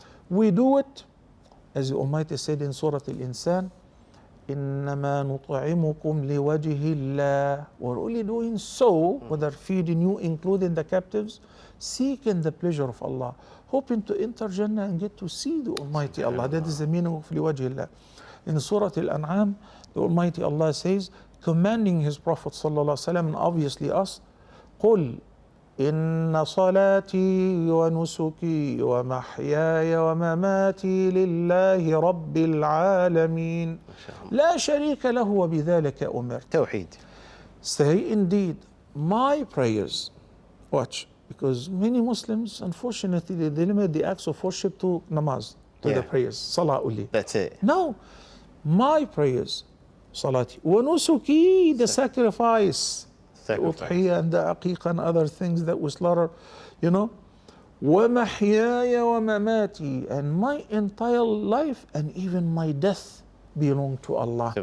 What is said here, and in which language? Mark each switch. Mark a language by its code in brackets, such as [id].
[en] We do it, as the Almighty said in Surah Al-Insan, [ar] إنما نطعمكم لوجه الله. [en] We're only doing so, whether feeding you, including the captives, seeking the pleasure of Allah, hoping to enter Jannah and get to see the Almighty Allah. That is the meaning of [ar] لوجه الله. [en] In Surah Al-An'am, the Almighty Allah says, commanding His Prophet ﷺ, and obviously us, [ar] قل إن صلاتي ونسكي ومحياي ومماتي لله رب العالمين لا شريك له وبذلك أمرت. [en] Tawheed. Say indeed, my prayers. Watch, because many Muslims, unfortunately, they limit the acts of worship to namaz, to the prayers, salah only. That's it. No, my prayers, salati, wa nusuki, the sacrifice, the udhiyah and the aqiqah and other things that we slaughter, you know, wa mahyaya wa mamati, and my entire life and even my death belong to Allah.